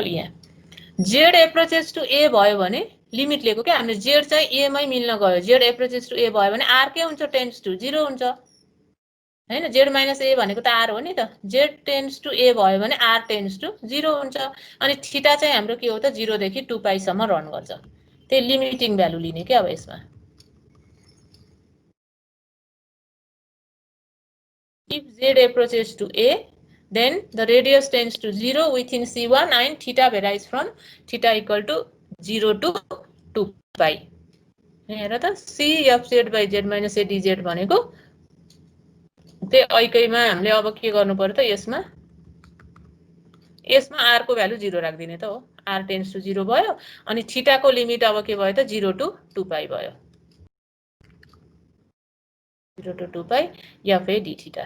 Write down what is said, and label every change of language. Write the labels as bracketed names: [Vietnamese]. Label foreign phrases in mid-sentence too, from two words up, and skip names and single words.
[Nepali] यहाँ z [English] approaches to [Nepali] a भयो भने लिमिट लिएको के हामीले, z चाहिँ a मै मिल्न गयो, z [English] approaches to [Nepali] a भयो भने r के हुन्छ [English] tends to [Nepali] 0 हुन्छ हैन। z माइनस a भनेको त r हो नि त, z [English] tends to [Nepali] a भयो भने r [English] tends to [Nepali] 0 हुन्छ। अनि थीटा चाहिँ हाम्रो के हो त 0 देखि 2 पाई सम्म रन गर्छ, त्यही [English] limiting value [Nepali] लिने के। [English] अब यसमा if z approaches to a, then the radius tends to 0 within C1 and theta varies from theta equal to 0 to 2 pi. [Nepali] हेर त [English] c f z by z minus a dz [Nepali] भनेको त्यही ऐकैमा हामीले अब के गर्नु पर्यो त यसमा r को भ्यालु 0 राख्दिने त हो, r [English] tends to [Nepali] 0 भयो। अनि थीटा को लिमिट अब के भयो त 0 [English] to 2 pi [Nepali] भयो, 0 [English] to 2 pi f a d theta.